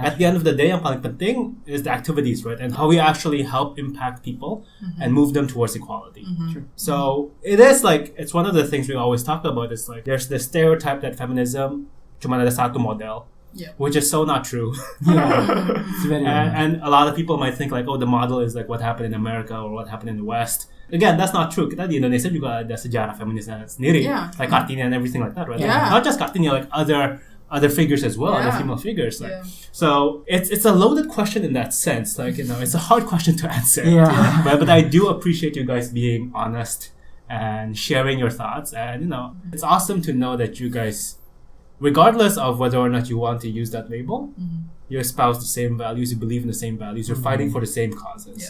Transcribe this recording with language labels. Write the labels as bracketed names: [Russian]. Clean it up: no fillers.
[English] At the end of the day, [Indonesian] yang paling penting [English] is the activities, right? And how we actually help impact people and move them towards equality. Sure. So it is like, it's one of the things we always talk about. It's like there's the stereotype that feminism [Indonesian] cuma ada satu model. [English] Yeah. Which is so not true. It's very and a lot of people might think like, oh, the model is like what happened in America or what happened in the West. Again, that's not true. [Indonesian] Kita di Indonesia juga ada sejarah feminisnya sendiri. [English] Yeah. Like Kartini and everything like that, right? Yeah. Not just Kartini, like other figures as well, other female figures. Like, so it's a loaded question in that sense. Like, it's a hard question to answer. Yeah. But I do appreciate you guys being honest and sharing your thoughts. And it's awesome to know that you guys, regardless of whether or not you want to use that label, you espouse the same values, you believe in the same values, you're fighting for the same causes.